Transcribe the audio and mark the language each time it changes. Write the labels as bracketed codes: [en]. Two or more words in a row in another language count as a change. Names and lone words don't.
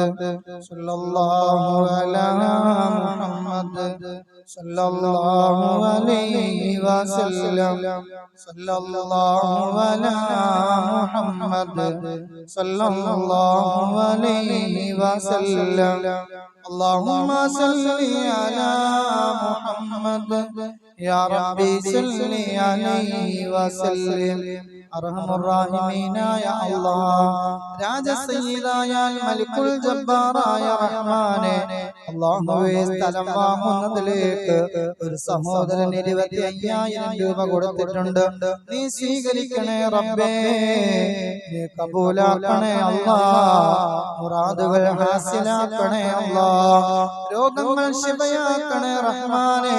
[ar] صلى الله على محمد صلى الله عليه وسلم صلى الله على محمد صلى الله عليه وسلم. اللهم صل على محمد يا ربي صل عليه وسلم. [ml] അർഹമുർറാഹിമീനായ അല്ലാഹ്, രാജസയ്യിദായ മലിക്കുൽ ജബ്ബാറായ റഹ്മാനെ, അല്ലാഹുവേ സ്ഥലം വാങ്ങുന്നതിലേക്ക് ഒരു സഹോദരൻ 25,000 രൂപ കൊടുത്തിട്ടുണ്ട്. നീ സ്വീകരിക്കണേ റബ്ബേ, നീ കബൂലാക്കണേ അല്ലാഹ്, മുറാദുകൾ ഹാസിലാക്കണേ അല്ലാഹ്, രോഗങ്ങൾ ശിഫയാക്കണേ റഹ്മാനെ.